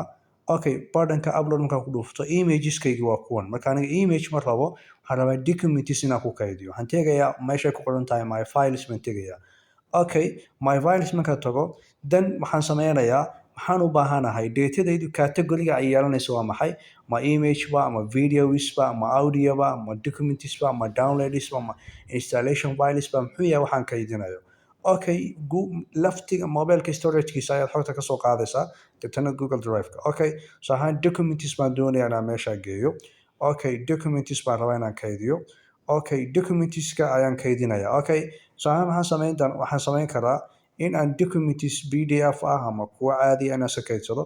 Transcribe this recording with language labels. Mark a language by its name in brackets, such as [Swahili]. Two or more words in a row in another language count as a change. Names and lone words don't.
[Somali] Badhanka upload markaan ku dhufto imageskaygi waa kuwan. Marka aniga image ma rabo, waxaan rabaa documents inaan ku kaydiyo. Waxaan tegayaa meeshay ku qoran tahay [English] my files [Somali] baan tegayaa. [English] My files [Somali] markaan tago, then waxaan sameynayaa waxaan u baahanahay datadaydu category-ga ay yeelanayso waa maxay? Ma image ba, ma videos ba, ma audio ba, ma documents ba, ma downloads ba, ma installation files ba, muxuu yahay waxaan kaydinayo? Laftiga mobilka storage-kiisa ayaad xogta ka soo qaadaysaa dabeetana Google Drive-ka. Documents baan doonayaa inaan meesha geeyo. Documents baan rabaa inaan kaydiyo. Documentska ayaan kaydinayaa. Waxaan samayn karaa in aan documents PDF ah ama kuwa caadi ah inaan kaydsado.